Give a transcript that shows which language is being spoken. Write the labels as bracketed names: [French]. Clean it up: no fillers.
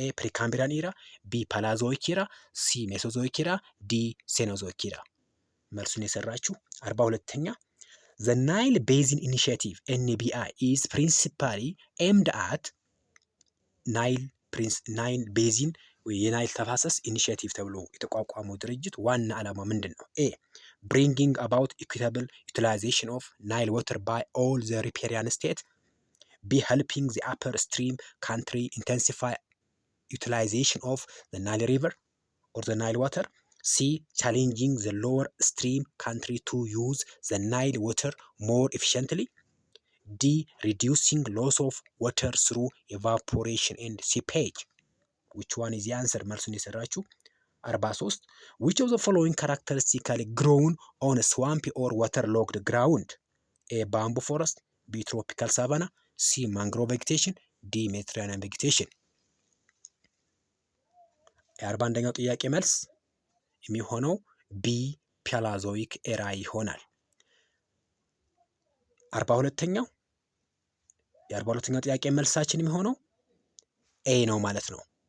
[Amharic] ኤ ፕሪካምብሪያን ኢራ፣ ቢ ፓላዞይክ ኢራ፣ ሲ ሜሶዞይክ ኢራ፣ ዲ ሴኖዞይክ ኢራ። መልሱን የሰራችሁ 42ኛ [English] the Nile Basin Initiative NBI is principally aimed at [Amharic] ናይል ቤዚን የናይል ተፋሰስ ኢኒሺየቲቭ ተብሎ የተቋቋመው ድርጅት ዋና ዓላማ ምንድን ነው? [English] ኤ bringing about equitable utilization of Nile water by all the riparian states, B helping the upper stream country intensify utilization of the Nile river or the Nile water, C challenging the lower stream country to use the Nile water more efficiently, D reducing loss of water through evaporation and seepage. which one is the answer? [Amharic] መልሱን የሰራችሁ [English] 43 which of the following characteristically grown on a swampy or waterlogged ground? A bamboo forest, B tropical savanna, C mangrove vegetation, D Mediterranean vegetation። [Amharic] የ41ኛው ጥያቄ መልስ የሚሆነው ቢ ፓላዞይክ ኤራ ይሆናል። 42ኛው የ42ኛው ጥያቄ መልሳችን የሚሆነው ኤ ነው ማለት ነው።